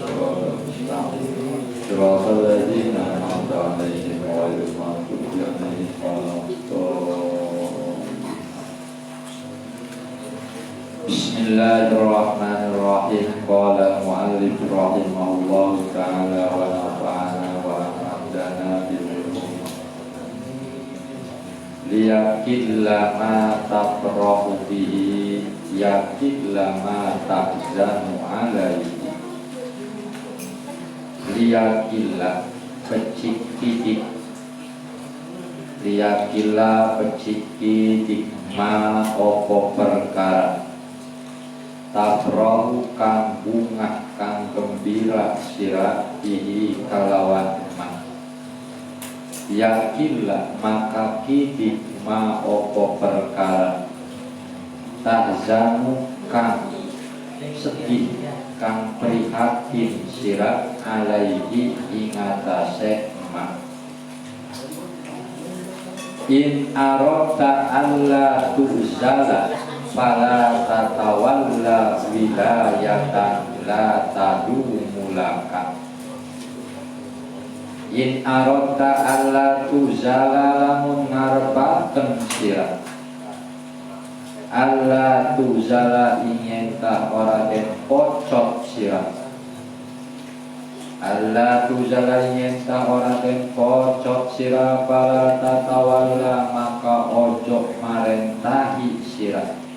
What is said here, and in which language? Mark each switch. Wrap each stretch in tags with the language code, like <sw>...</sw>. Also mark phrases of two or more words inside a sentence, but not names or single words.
<ar>صراط الذين أنعمت عليهم غير المغضوب عليهم ولا الضالين. بسم الله الرحمن الرحيم. قال المؤلف رحمه الله تعالى ونفعنا وأمدنا بالعلم. ليقل ما تفرح به يقل ما تحزن عليه.</ar> <jv>Liyakilla pecik-picik, liyakilla pecik-picik ma opo perkara tafrahu kang bungah kang gembira sira bihi kalawan ma. Yakinlah maka kidik ma opo perkara tahzanu kang sedih kang prihatin sira alaihi ingatase ma.</jv> <ar>إن أردت ألا تعزل فلا تتول ولاية لا تدوم لك. إن أردت ألا تعزل</ar> <jv>lamun ngarepaken sira</jv> <ar>ألا تعزل</ar> <jv>ingin ta ora den pocot sira</jv> <ar>ألا تعزل</ar> <jv>ingin ta ora den pocot sira</jv> <ar>فلا تتول</ar> <jv>maka ojo marentahi sira</jv>